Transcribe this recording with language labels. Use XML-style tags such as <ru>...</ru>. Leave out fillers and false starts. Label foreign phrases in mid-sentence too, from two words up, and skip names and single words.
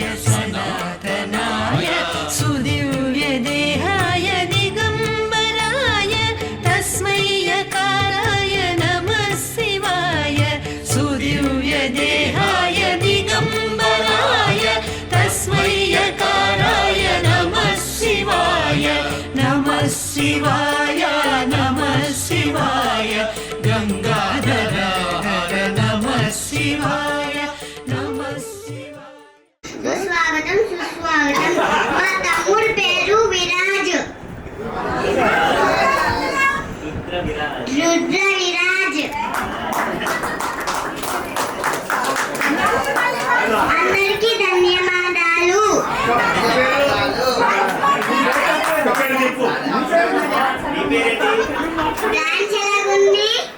<sa>सनातनाय सुदिव्यदेहाय दिगम्बराय तस्मै यकाराय नमः शिवाय सुदिव्यदेहाय दिगम्बराय तस्मै यकाराय नमः शिवाय नमः शिवाय नमः शिवाय गंगाधराय नमः शिवाय नमः शिवाय</sa> <te>సుస్వాగతం సుస్వాగతం మా తమ్ముడి పేరు విరాజ్ రుద్ర విరాజ్ అందరికీ ధన్యవాదాలు డాన్స్ ఎలాగుంది</te>